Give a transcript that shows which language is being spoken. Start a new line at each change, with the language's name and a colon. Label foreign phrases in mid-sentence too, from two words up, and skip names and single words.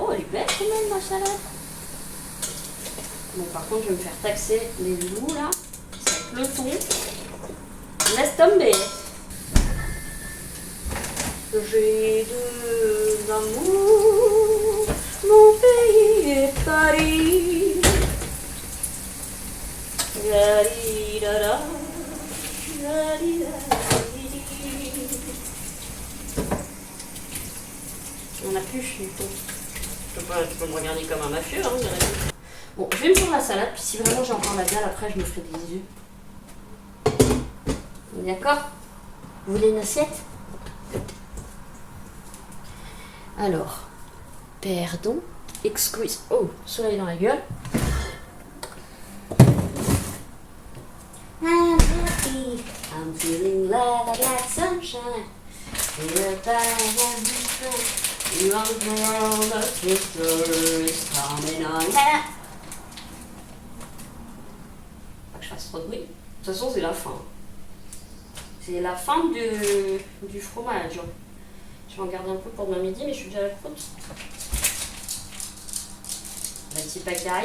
French: Oh, elle est belle quand même, ma salade. Bon, par contre, je vais me faire taxer les loups là. C'est avec le thon. Laisse tomber. J'ai de l'amour, mon pays est Paris. La-di-da-da, la-di-da-di. On a plus du tout. Tu peux me regarder comme un mafieux, hein, bon, je vais me faire la salade, puis si vraiment j'ai encore la dalle, après je me ferai des œufs. D'accord? Vous voulez une assiette? Alors, pardon, excuse. Oh, soleil dans la gueule.
English: I'm happy, I'm feeling like sunshine. You are the world of future is coming on.
French: Pas que je fasse trop de bruit. De toute façon, c'est la fin. C'est la fin du fromage. Je vais en garder un peu pour demain midi, mais je suis déjà à la croûte. Le petit pack derrière.